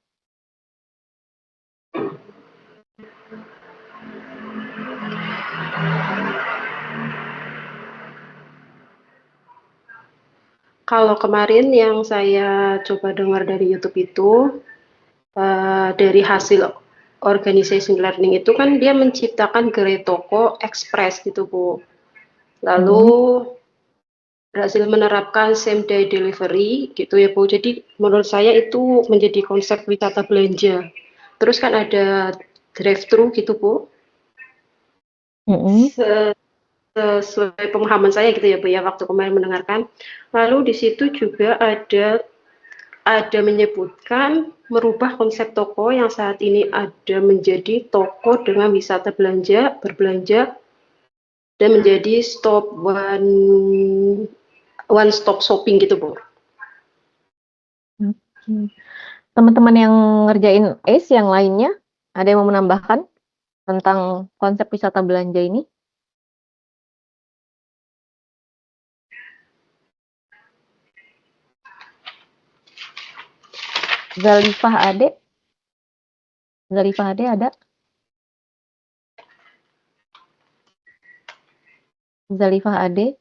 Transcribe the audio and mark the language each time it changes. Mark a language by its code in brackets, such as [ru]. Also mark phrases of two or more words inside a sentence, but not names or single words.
[id] Kalau kemarin yang saya coba dengar dari YouTube itu, dari hasil [en] organization learning [id] itu kan dia menciptakan Geretoko Express gitu, Bu. Lalu Mm-mm. berhasil menerapkan [en] same day delivery [id] gitu ya, Bu. Jadi menurut saya itu menjadi konsep wisata belanja. Terus kan ada [en] drive thru [id] gitu, Bu. Mm-mm. Sesuai pemahaman saya gitu ya, Bu, ya, waktu kemarin mendengarkan. Lalu di situ juga ada menyebutkan merubah konsep toko yang saat ini ada menjadi toko dengan wisata belanja, berbelanja, dan menjadi [en] one stop shopping [id] gitu, Bu. Oke. Teman-teman yang ngerjain ACE yang lainnya ada yang mau menambahkan tentang konsep wisata belanja ini? Zalifah Ade? Zalifah Ade ada? Zalifah Ade?